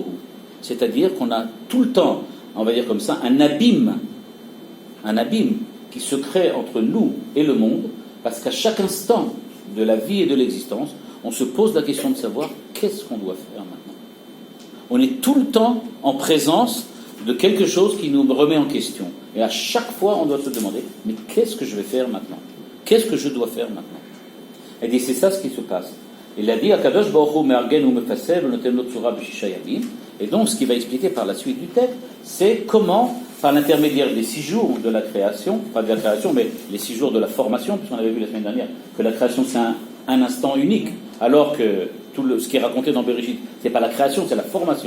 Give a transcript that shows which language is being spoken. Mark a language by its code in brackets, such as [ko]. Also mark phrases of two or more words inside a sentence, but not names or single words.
[fr] C'est-à-dire qu'on a tout le temps, on va dire comme ça, un abîme qui se crée entre nous et le monde, parce qu'à chaque instant de la vie et de l'existence, on se pose la question de savoir qu'est-ce qu'on doit faire maintenant. On est tout le temps en présence de quelque chose qui nous remet en question. Et à chaque fois, on doit se demander, mais qu'est-ce que je vais faire maintenant? Qu'est-ce que je dois faire maintenant? Et dit, c'est ça ce qui se passe. Il a dit, [he] הקדוש ברוך הוא מארגן ו מפסל ונותן לו צורה בששה ימים. [fr] Et donc, ce qu'il va expliquer par la suite du texte, c'est comment, par l'intermédiaire des 6 jours de la création, pas de la création, mais les 6 jours de la formation, puisqu'on avait vu la semaine dernière que la création c'est un instant unique, alors que tout ce qui est raconté dans Bereshit, c'est pas la création, c'est la formation.